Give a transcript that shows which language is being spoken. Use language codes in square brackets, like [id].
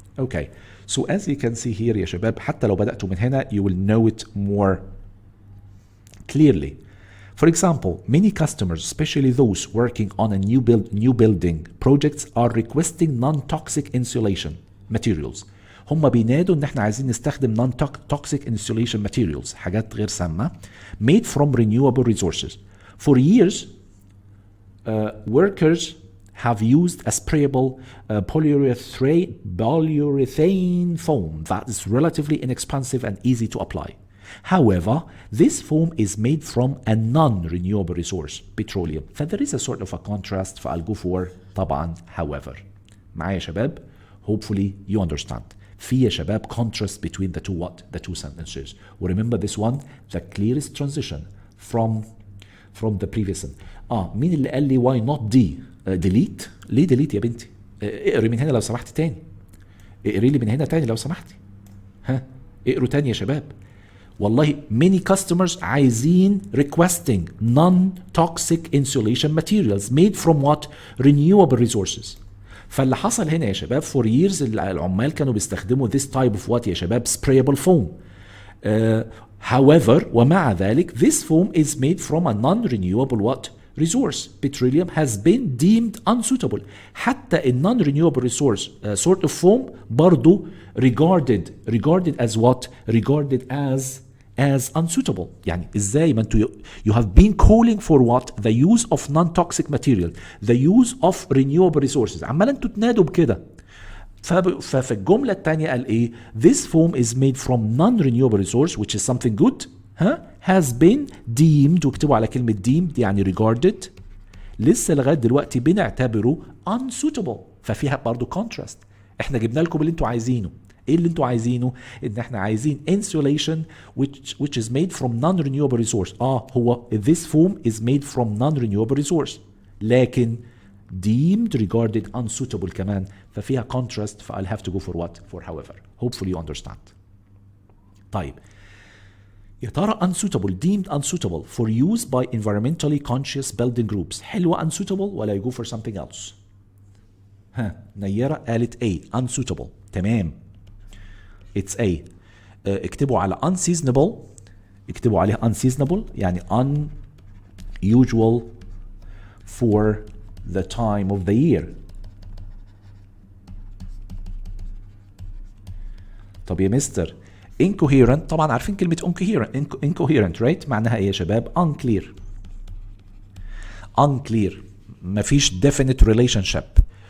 [en] Okay, so as you can see here [ar] يا شباب حتى لو بدأتوا من هنا [en] you will know it more clearly. For example, many customers, especially those working on a new building projects, are requesting non-toxic insulation materials. [ar] هم بينادوا ان احنا عايزين نستخدم [en] non-toxic insulation materials [ar] حاجات غير سامة [en] made from renewable resources. For years, workers have used a sprayable polyurethane foam that is relatively inexpensive and easy to apply. However, this foam is made from a non-renewable resource, petroleum. There is a sort of a contrast فI'll go for طبعا however. [ar] معايا يا شباب? [en] Hopefully you understand. [ar] في يا شباب [en] contrast between the two what? The two sentences. Remember this one, the clearest transition from the previous sentence. [ar] مين اللي قال لي [en] why not D? [ar] delete؟ ليه delete يا بنتي؟ اقري من هنا لو سمحت تاني. اقري لي من هنا تاني لو سمحتي. اقروا تاني يا شباب. والله [en] many customers [ar] عايزين [en] requesting non-toxic insulation materials made from what? Renewable resources. [ar] فاللي حصل هنا يا شباب [en] for years [ar] العمال كانوا بيستخدموا [en] this type of what [ar] يا شباب? [en] Sprayable foam. However, [ar] ومع ذلك [en] this foam is made from a non-renewable what? Resource. Petroleum has been deemed unsuitable. [ar] حتى ال [en] non-renewable resource sort of foam [ar] برضو [en] regarded as what? Regarded as unsuitable. [ar] يعني ازاي ما انتوا [en] you have been calling for what? The use of non-toxic material, the use of renewable resources. [ar] عمال انتوا تنادوا بكده. ففي الجملة الثانية قال ايه؟ [en] This foam is made from non-renewable resource which is something good. Has been deemed [ar] واكتبوا على كلمة [en] deemed يعني regarded. [ar] لسه لغاية دلوقتي بنعتبره unsuitable. ففيها برضو contrast. احنا جبنا لكم اللي انتوا عايزينه. ايه اللي انتوا عايزينه؟ ان احنا عايزين [en] insulation which is made from non-renewable resource. هو this foam is made from non-renewable resource. [ar] لكن [en] deemed regarded unsuitable [ar] كمان. ففيها [en] contrast. I'll have to go for what? For however. Hopefully you understand. [ar] طيب. يا ترى [en] unsuitable deemed unsuitable for use by environmentally conscious building groups [ar] حلوة [en] unsuitable [ar] ولا [en] you go for something else؟ [ar] نيرة قالت [en] A unsuitable. [ar] تمام. [en] It's A. [ar] اكتبوا على unseasonable. اكتبوا عليها [en] unseasonable [ar] يعني [en] unusual for the time of the year. [ar] طب يا مستر [en] incoherent [ar] طبعا عارفين كلمة incoherent [en] right [ar] معناها ايه يا شباب؟ [en] unclear [ar] مفيش [en] definite relationship.